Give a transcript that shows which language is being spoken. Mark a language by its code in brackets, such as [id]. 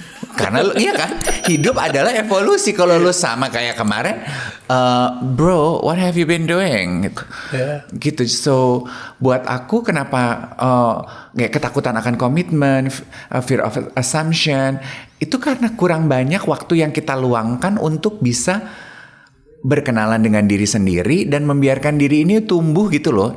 [id] Karena lu, iya kan, hidup adalah evolusi. Kalau lu sama kayak kemarin, bro, [en] what have you been doing? [id] Gitu. So buat aku kenapa ketakutan akan komitmen, fear of assumption, itu karena kurang banyak waktu yang kita luangkan untuk bisa berkenalan dengan diri sendiri dan membiarkan diri ini tumbuh gitu loh.